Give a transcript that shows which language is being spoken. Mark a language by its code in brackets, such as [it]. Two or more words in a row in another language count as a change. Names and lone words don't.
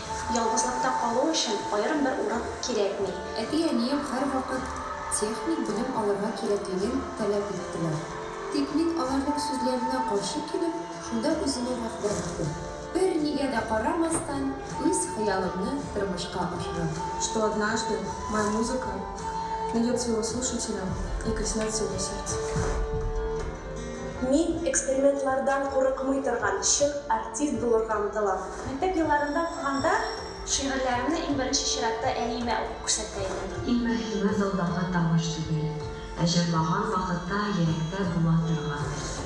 [tt] Ялгызлыкта калу өчен аерым бер урын кирәкми. Әти-әнием һәрвакыт техник белем алырга кирәклеген таләп иттеләр. Тик мин аларның сүзләренә каршы килеп, шунда үземне гафу иттем. Бер нигә дә карамастан, үз хыялымны тормышка ашырам. [ru] Что однажды моя музыка найдет своего слушателя и коснется его сердца. [tt] Мин экспериментлардан курыкмый торган чын артист булырга омтылам. Мәктәп елларында укыганда шигырьләремне иң беренче чиратта әниемә укып күрсәткәнмен. Иң мөһиме залдагы тавыш түгел, ә җырлаган вакытта йөрәктә була торган нәрсә.